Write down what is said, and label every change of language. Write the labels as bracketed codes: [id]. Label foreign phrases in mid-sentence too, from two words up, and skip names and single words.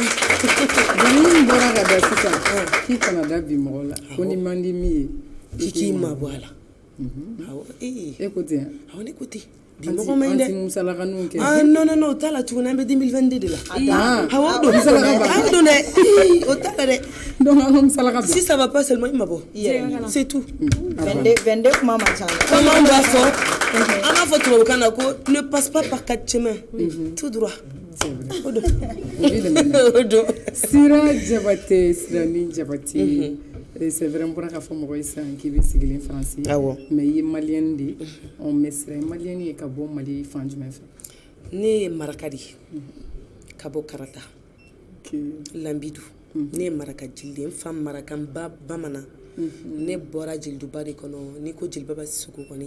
[bm] Ni bɔra ka da sisan k'i kana da bi mɔgɔ la ko ni man di min ye i k'i mabɔ a la. Awɔ e ko ten awɔ ne ko ten. Dimɔgɔ man dɛ. Anti musalakaninw kɛ. [fr] Ah non non non [bm] o t'a la tuguni an bɛ 2022 de la. Awɔ don musalaka ba. Awɔ don dɛ. O t'a la dɛ. Donc an ka musalaka ba. [fr] Si ça va pas seulement [bm] i mabɔ. [fr] C'est tout. [bm] 22 kuma man ca. [fr] Comme on [bm] b'a fɔ an b'a fɔ tubabukan na ko [fr] ne passe pas par quatre chemins. Tout droit. [bm] O don. Sira Jabate Sirani Jabate [fr] c'est vrai on pourra [bm] ka fɔ mɔgɔ ye sisan k'i bɛ sigilen faransi mais i ye maliyɛn de mais sira maliyɛn ye ka bɔ mali fan jumɛn fɛ ne ye maraka de ka bɔ karata lambidu ne ye maraka jeli de n fa maraka n ba bamanan ne bɔra jeliduba de kɔnɔ n'i ko jeliba basi sogo kɔni